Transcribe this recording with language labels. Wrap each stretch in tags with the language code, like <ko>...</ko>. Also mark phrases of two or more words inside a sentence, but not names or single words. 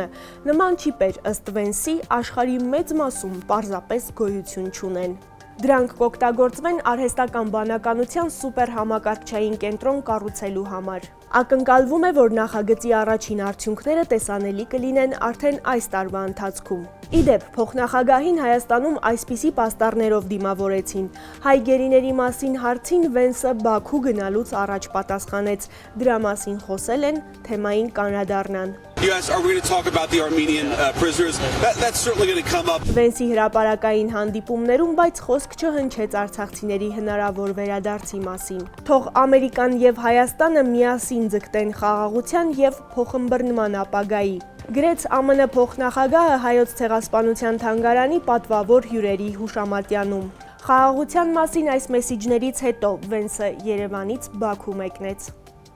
<hy>Նման չիպեր ըստ Vance-ի աշխարհի մեծ մասում պարզապես գոյություն չունեն։ Դրանք կօգտագործվեն արհեստական բանականության սուպերհամակարգչային կենտրոն կառուցելու համար։ Ակնկալվում է, որ նախագծի առաջին արդյունքները տեսանելի կլինեն արդեն այս տարվա ընթացքում։ Իդեպ, փոխնախագահին Հայաստանում այսպիսի պաստառներով դիմավորեցին։ Հայ գերիների մասին հարցին Vance-ը Բաքու գնալուց առաջ պատասխանեց. դրա մասին խոսել են, թեմային կանրադառնան։</hy> <en>Are we going to talk about the Armenian prisoners? That's certainly going to come up.</en> <hy>Vance-ի հրապարակային հանդիպումներում, բայց խոսք չհնչեց արցախցիների հնարավոր վերադարձի մասին։ Թող Ամերիկան եւ Հայաստանը միասին ձգտեն խաղաղության եւ փոխըմբռնման ապագայի։ Գրեց ԱՄՆ փոխնախագահը Հայոց ցեղասպանության թանգարանի պատվավոր հյուրերի հուշամատյանում։ Խաղաղության մասին այս մեսիջներից հետո Vance-ը Երևանից Բաքու մեկնեց։</hy>